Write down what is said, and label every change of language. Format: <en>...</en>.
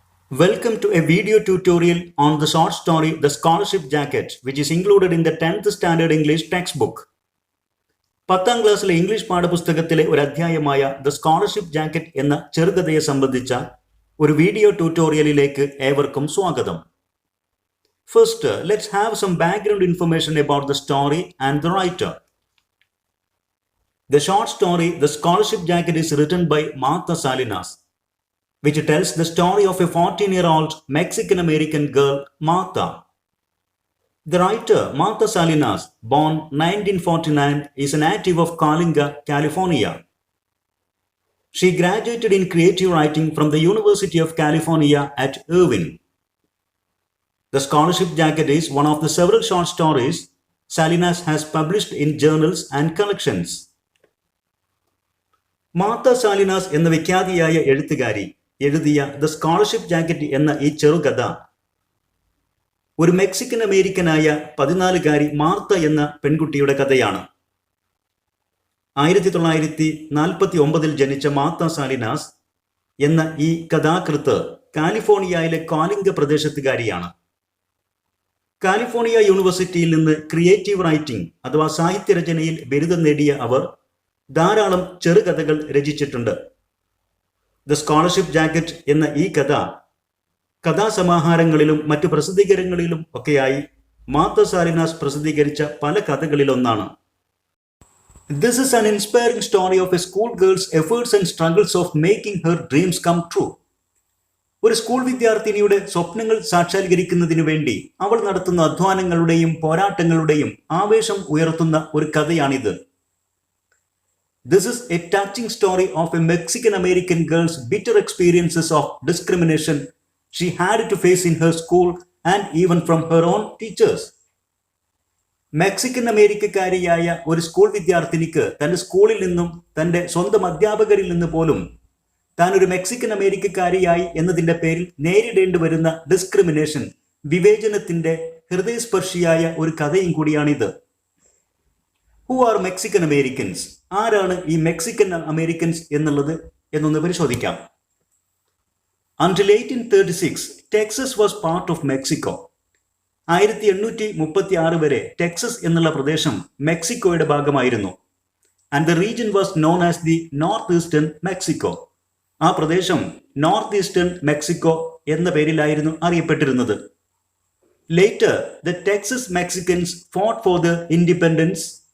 <en>Welcome to a video tutorial on the short story The Scholarship Jacket, which is included in the 10th Standard English textbook.</en> <ml>10ാം ക്ലാസ്സിലെ English പാഠപുസ്തകത്തിലെ ഒരു അധ്യായമായ the scholarship jacket എന്ന ചെറുകഥയെ സംബന്ധിച്ച ഒരു video ട്യൂട്ടോറിയലിലേക്ക് ഏവർക്കും സ്വാഗതം.</ml> <en>First, let's have some background information about the story and the writer. The short story The Scholarship Jacket is written by Martha Salinas, which tells the story of a 14-year-old Mexican-American girl, Martha. The writer, Martha Salinas, born 1949, is a native of Coalinga, California. She graduated in creative writing from the University of California at Irvine. The Scholarship Jacket is one of the several short stories Salinas has published in journals and collections.</en> <ml>Martha സാലിനാസ് എന്ന വിഖ്യാതിയായ എഴുത്തുകാരി എഴുതിയ the scholarship jacket എന്ന ഈ ചെറുകഥ ഒരു Mexican അമേരിക്കനായ 14-കാരി Martha എന്ന പെൺകുട്ടിയുടെ കഥയാണ്. 1949 ജനിച്ച മാർത്ത സാലിനാസ് എന്ന ഈ കഥാകൃത്ത് കാലിഫോർണിയയിലെ കോലിംഗ പ്രദേശത്തുകാരിയാണ്. കാലിഫോർണിയ യൂണിവേഴ്സിറ്റിയിൽ നിന്ന് ക്രിയേറ്റീവ് റൈറ്റിംഗ് അഥവാ സാഹിത്യരചനയിൽ ബിരുദം നേടിയ അവർ ധാരാളം ചെറുകഥകൾ രചിച്ചിട്ടുണ്ട്. ദ സ്കോളർഷിപ്പ് ജാക്കറ്റ് എന്ന ഈ കഥ കഥാസമാഹാരങ്ങളിലും മറ്റു പ്രസിദ്ധീകരണങ്ങളിലും ഒക്കെയായി മാർത്ത സാലിനാസ് പ്രസിദ്ധീകരിച്ച പല കഥകളിലൊന്നാണ്.</ml> <en>This is an inspiring story of a schoolgirl's efforts and struggles of making her dreams come true.</en> <ml>ഒരു സ്കൂൾ വിദ്യാർത്ഥിനിയുടെ സ്വപ്നങ്ങൾ സാക്ഷാത്കരിക്കുന്നതിനു വേണ്ടി അവൾ നടത്തുന്ന അധ്വാനങ്ങളുടെയും പോരാട്ടങ്ങളുടെയും ആവേശം ഉയർത്തുന്ന ഒരു കഥയാണിത്.</ml> <en>This is a touching story of a Mexican-American girl's bitter experiences of discrimination she had to face in her school and even from her own teachers.</en> <ml>Mexican അമേരിക്കക്കാരിയായ ഒരു school വിദ്യാർത്ഥിനിക്ക് തന്റെ സ്കൂളിൽ നിന്നും തന്റെ സ്വന്തം അധ്യാപകരിൽ നിന്ന് പോലും താൻ ഒരു മെക്സിക്കൻ അമേരിക്കക്കാരിയായി എന്നതിന്റെ പേരിൽ നേരിടേണ്ടി വരുന്ന ഡിസ്ക്രിമിനേഷൻ, വിവേചനത്തിന്റെ ഹൃദയസ്പർശിയായ ഒരു കഥയും കൂടിയാണിത്.</ml> <en>Who are Mexican Americans?</en> <ml>ആരാണ് ഈ മെക്സിക്കൻ അമേരിക്കൻസ് എന്നുള്ളത് എന്നൊന്ന് പരിശോധിക്കാം.</ml> <en>Until 1836, Texas was part of Mexico.</en> <ml>1836 വരെ ടെക്സസ് എന്നുള്ള പ്രദേശം മെക്സിക്കോയുടെ ഭാഗമായിരുന്നു.</ml> <en>And the region was known as the north eastern Mexico.</en> <ml>ആ പ്രദേശം നോർത്ത് ഈസ്റ്റേൺ മെക്സിക്കോ എന്ന പേരിലായിരുന്നു അറിയപ്പെട്ടിരുന്നത്.</ml> <en>Later the Texas Mexicans fought for the independence.</en>